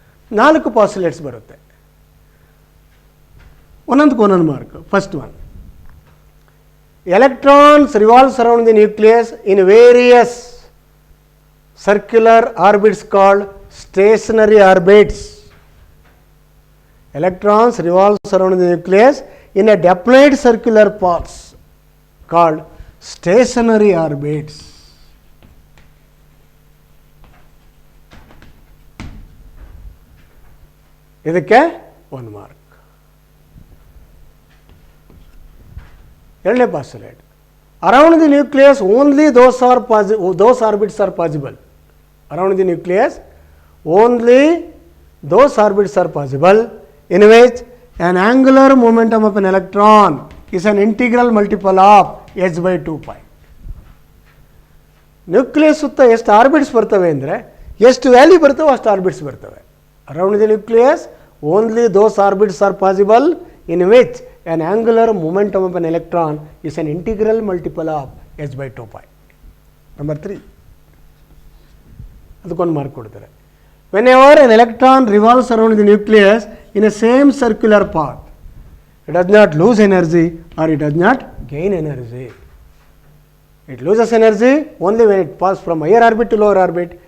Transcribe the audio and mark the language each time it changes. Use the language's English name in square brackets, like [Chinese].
[Kannada] 4 ಪಾಸ್ಯುಲೇಟ್ಸ್ ಬರುತ್ತೆ, ಒಂದೊಂದು mark. [English] First one, electrons revolves around the nucleus in various circular orbits called stationary orbits. Electrons revolves around the nucleus in a definite circular paths called stationary orbits. [Kannada] ಇದಕ್ಕೆ 1 mark. ಎರಡನೇ ಪಾಸ್ಯುಲೇಟ್, [English] around the nucleus only those orbits are possible. Around the nucleus only those orbits are possible in which an angular momentum of an electron is an integral multiple of h by 2 pi. [Kannada] Nucleus ಸುತ್ತ ಎಷ್ಟು orbits ಬರ್ತವೆ ಅಂದರೆ ಎಷ್ಟು value ಬರ್ತವೆ ಅಷ್ಟು orbits ಬರ್ತವೆ. [English] Around the nucleus only those orbits are possible in which on angular momentum of an electron is an integral multiple of h by 2 pi. [Kannada] Number 3, ಅದಕ್ಕೊಂದು mark ಕೊಡ್ತಾರೆ. [English] Whenever an electron revolves around the nucleus in a same circular path, it does not lose energy or it does not gain energy. It loses energy only when it passes from higher orbit to lower orbit.